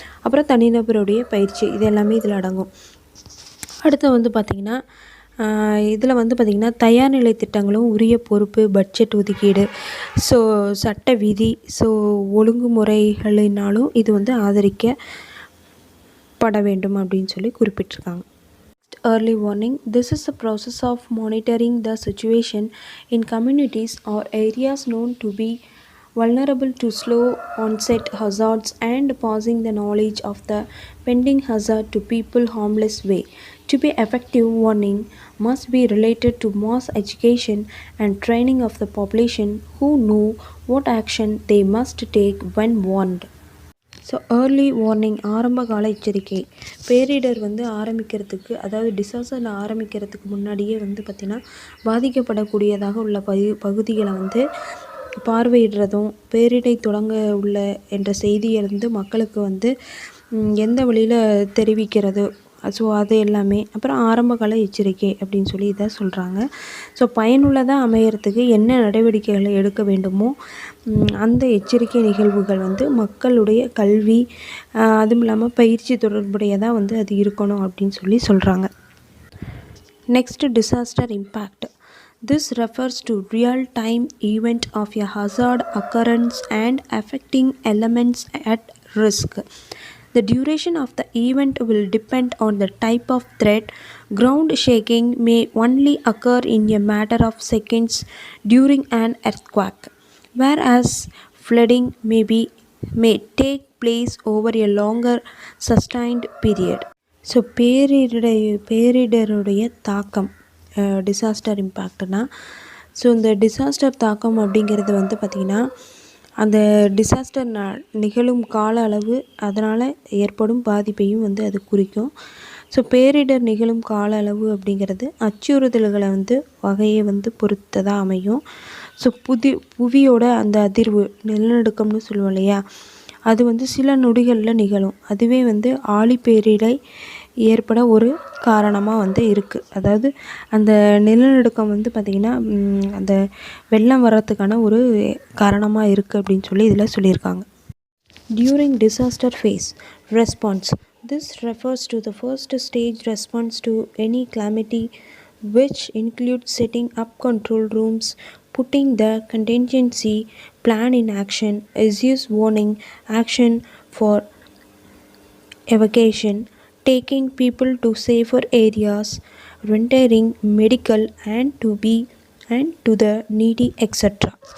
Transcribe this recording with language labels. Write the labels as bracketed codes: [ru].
[ta] அப்புறம் தனிநபருடைய பயிற்சி, இது எல்லாமே இதில் அடங்கும். அடுத்து வந்து பார்த்திங்கன்னா இதில் வந்து பார்த்திங்கன்னா தயார் நிலை திட்டங்களும் உரிய பொறுப்பு, பட்ஜெட் ஒதுக்கீடு, ஸோ சட்ட விதி, ஸோ ஒழுங்குமுறைகளினாலும் இது வந்து ஆதரிக்கப்பட வேண்டும் அப்படின்னு சொல்லி குறிப்பிட்டிருக்காங்க. [en] Early warning. This is the process of monitoring the situation in communities or areas known to be vulnerable to slow onset hazards and passing the knowledge of the pending hazard to people harmless way. To be effective, warning must be related to mass education and training of the population who know what action they must take when warned. [ta] So [en] early warning [ta] ஆரம்ப கால எச்சரிக்கை. பேரிடர் வந்து ஆரம்பிக்கிறதுக்கு, அதாவது disaster ஆரம்பிக்கிறதுக்கு முன்னாடியே வந்து பார்த்திங்கன்னா பாதிக்கப்படக்கூடியதாக உள்ள பகுதிகளை வந்து பார்வையிடுறதும், பேரிடர் தொடங்க உள்ள என்ற செய்தியை வந்து மக்களுக்கு வந்து எந்த வழியில் தெரிவிக்கிறது, ஸோ அது எல்லாமே. அப்புறம் ஆரம்பகால எச்சரிக்கை அப்படின்னு சொல்லி இதை சொல்கிறாங்க. ஸோ பயனுள்ளதாக அமையறதுக்கு என்ன நடவடிக்கைகளை எடுக்க வேண்டுமோ அந்த எச்சரிக்கை நிகழ்வுகள் வந்து மக்களுடைய கல்வி, அதுவும் இல்லாமல் பயிற்சி தொடர்புடையதாக வந்து அது இருக்கணும் அப்படின்னு சொல்லி சொல்கிறாங்க. [en] Next, disaster impact. This refers to real-time event of a hazard occurrence and affecting elements at risk. The duration of the event will depend on the type of threat. Ground shaking may only occur in a matter of seconds during an earthquake, whereas flooding may take place over a longer sustained period. [ta] So பேரிடருடைய தாக்கம், disaster இம்பேக்ட்னா, so இந்த disaster தாக்கம் அப்படிங்கிறது வந்து பார்த்திங்கன்னா அந்த disaster நிகழும் கால அளவு, அதனால் ஏற்படும் பாதிப்பையும் வந்து அது குறிக்கும். ஸோ பேரிடர் நிகழும் கால அளவு அப்படிங்கிறது அச்சுறுத்தல்களை வந்து வகையை வந்து பொறுத்ததாக அமையும். ஸோ புவியோட அந்த அதிர்வு, நிலநடுக்கம்னு சொல்லுவோம் இல்லையா, அது வந்து சில நொடிகளில் நிகழும். அதுவே வந்து ஆழிப்பேரிடை ஏற்பட ஒரு காரணமாக வந்து இருக்குது. அதாவது அந்த நிலநடுக்கம் வந்து பார்த்திங்கன்னா அந்த வெள்ளம் வர்றதுக்கான ஒரு காரணமாக இருக்குது அப்படின்னு சொல்லி இதில் சொல்லியிருக்காங்க. [en] During disaster phase response. This refers to the first stage response to any calamity, which includes setting up control rooms, putting the contingency plan in action, issues warning, action for evacuation, taking people to safer areas, rendering medical and to the needy, etc.